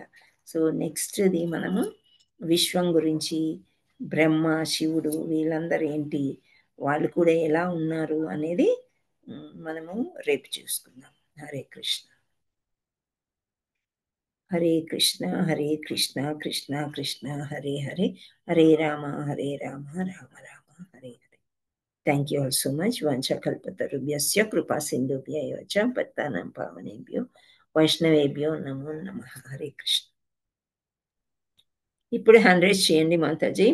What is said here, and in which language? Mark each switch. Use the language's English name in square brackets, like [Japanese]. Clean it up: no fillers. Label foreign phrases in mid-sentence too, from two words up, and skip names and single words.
[Telugu] సో నెక్స్ట్ది మనము విశ్వం గురించి, బ్రహ్మ శివుడు వీళ్ళందరూ ఏంటి, వాళ్ళు కూడా ఎలా ఉన్నారు అనేది మనము రేపు చూసుకుందాం. [Sanskrit] హరే కృష్ణ. హరే కృష్ణ హరే కృష్ణ కృష్ణ కృష్ణ హరే హరే, హరే రామ రామ రామ హరే హరే. [English] Thank you all so much. [Sanskrit] వంశకల్పతరుభ్యస్య కృపా సింధుభ్యో చ పతితానాం పావనేభ్యో వైష్ణవేభ్యో నమో నమః. హరే కృష్ణ. [Telugu] ఇప్పుడు 100 చేయండి మాతాజీ.